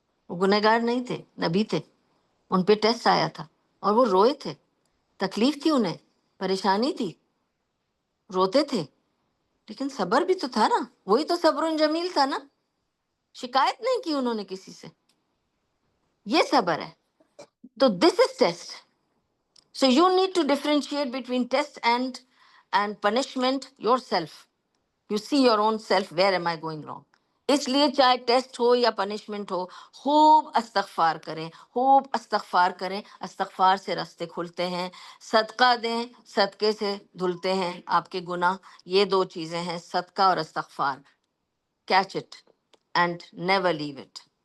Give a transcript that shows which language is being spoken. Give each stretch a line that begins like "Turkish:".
Urdu: وہ گنہگار نہیں تھے، نبی تھے. ان پہ ٹیسٹ آیا تھا اور وہ روئے تھے. تکلیف تھی، انہیں پریشانی تھی، روتے تھے، لیکن صبر بھی تو تھا نا. وہی تو صبر جمیل تھا نا. شکایت نہیں کی انہوں نے کسی سے. یہ صبر ہے. تو
English: This is test. So you need to differentiate between test and punishment yourself. You see your own self, where am I going wrong?
Urdu: اس لیے چاہے ٹیسٹ ہو یا پنشمنٹ ہو، خوب استغفار کریں، خوب استغفار کریں. استغفار سے راستے کھلتے ہیں. صدقہ دیں، صدقے سے دھلتے ہیں آپ کے گناہ. یہ دو چیزیں ہیں، صدقہ اور استغفار.
English: Catch it and never leave it.